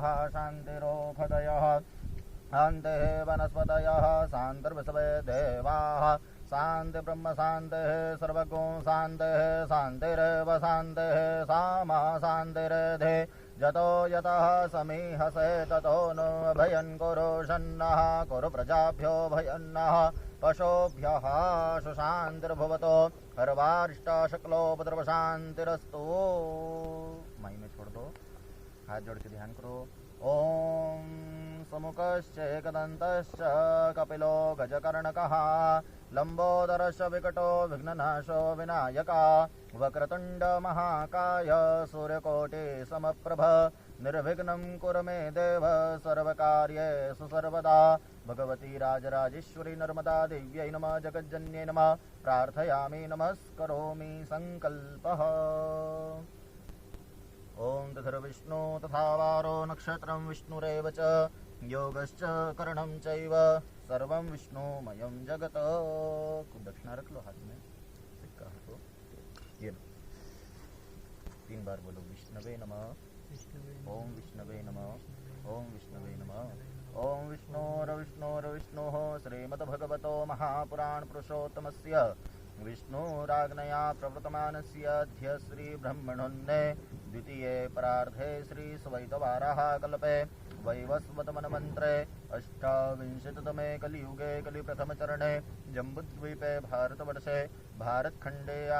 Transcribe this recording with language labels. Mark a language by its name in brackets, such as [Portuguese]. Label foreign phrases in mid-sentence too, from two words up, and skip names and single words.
[Sanskrit] शान्तिरोषधयः शान्तिः वनस्पतयः शान्तिर्विश्वे देवाः शान्ति ब्रह्म शान्तिः सर्वगो शान्तिः शान्तिरेव शान्तिः सामा शान्तिरेधे जतो यतः समीहसे ततो नो भयन् कुरु शन्नः कुरु प्रजाभ्यो भयन्नः पशुभ्यः सुशान्तिर्भवतो सर्वारिष्टशक्लोपद्रवशान्तिरस्तु। [Hindi] माई में छोड़ दो। हाथ जोड़ के ध्यान करो। [Sanskrit] ओम समुखश्चेकदन्तश्च कपिलो गजकर्णकः लंबोदरश्च विकटो विघ्ननाशो विनायका वक्रतुण्ड महाकाय सूर्यकोटि समप्रभ निर्विघ्नं कुरु मे देव सर्वकार्येषु सर्वदा। भगवती राजराजेश्वरी नर्मदा देव्यै नमः जगज्जन्यै नमः प्रार्थयामि नमस्करोमि संकल्पः। ओम तथर्विष्णु तथा वारो नक्षत्रं विष्णुरेव च योगश्च करणं चैव सर्वं विष्णुमयं जगत्। [Hindi] कुछ दक्षिणा रख लो हाथ में। सिक्का हटो। ये लो। 3 बार बोलो [Sanskrit] विष्णवे नमः। ओम विष्णवे नमः। ओम विष्णवे नमः। ओम विष्णोर्विष्णोर्विष्णुः श्रीमद्भगवतो महापुराण पुरुषोत्तमस्य विष्णुराज्ञया प्रवर्तमानस्य अद्य श्रीब्रह्मणोन्ने द्वितीये परार्धे श्रीस्वैतवाराः कल्पे वैवस्वतमन्वन्तरे अष्टाविंशतितमे कलियुगे कलिप्रथमचरणे जम्बूद्वीपे भारतवर्षे भारतखण्डे